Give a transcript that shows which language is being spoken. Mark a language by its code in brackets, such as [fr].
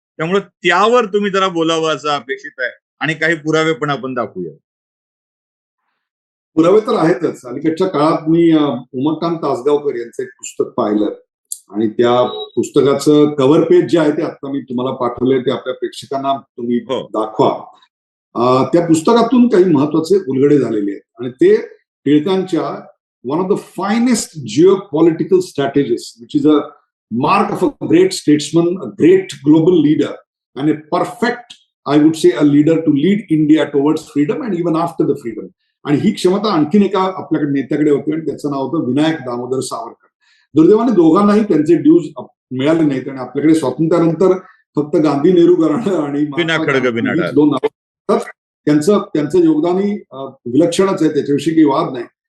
[mr] त्यामुळे त्यावर तुम्ही जरा बोलावं असं अपेक्षित आहे आणि काही पुरावे पण आपण दाखवूया. पुरावे तर आहेतच. अलीकडच्या काळात मी उमाकांत तासगावकर यांचं एक पुस्तक पाहिलं आणि त्या पुस्तकाचं कव्हर पेज जे आहे ते आता मी तुम्हाला पाठवले, ते आपल्या प्रेक्षकांना तुम्ही हो. दाखवा. त्या पुस्तकातून काही महत्वाचे उलगडे झालेले आहेत आणि ते टिळकांच्या [en] One of the finest geopolitical strategies which is a mark of a great statesman, a great global leader, and a perfect, I would say, a leader to lead India towards freedom and even after the freedom. [mr] आणि ही क्षमता आणखीन एका आपल्याकडे नेत्याकडे होती आणि त्याचं नाव होतं विनायक दामोदर सावरकर. दुर्दैवाने दोघांनाही त्यांचे ड्यूज मिळाले नाहीत आणि आपल्याकडे स्वातंत्र्यानंतर फक्त गांधी नेहरू घराणं आणि विना खडग विना ढाल. दोन नाव. त्यांचं योगदानही विलक्षणच आहे, त्याच्याविषयी काही वाद नाही.